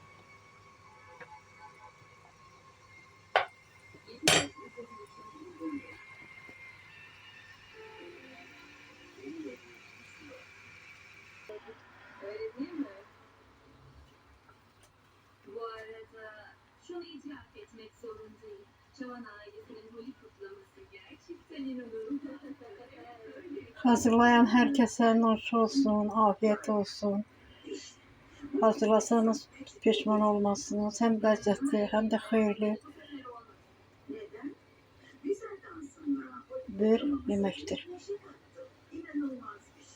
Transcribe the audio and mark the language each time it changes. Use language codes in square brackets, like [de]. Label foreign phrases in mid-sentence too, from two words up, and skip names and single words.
[tr] Öyle değil mi? Bu arada şunu itiraf etmek zorundayım. Çavan ailesinin Holi kutlaması gerçekten inanılmaz. [az] Hazırlayan hər kəsə nuş olsun, afiyet olsun. Hazırlasanız peşman olmazsınız. Hem ləzzətli, hem de xeyirli bir yeməkdir.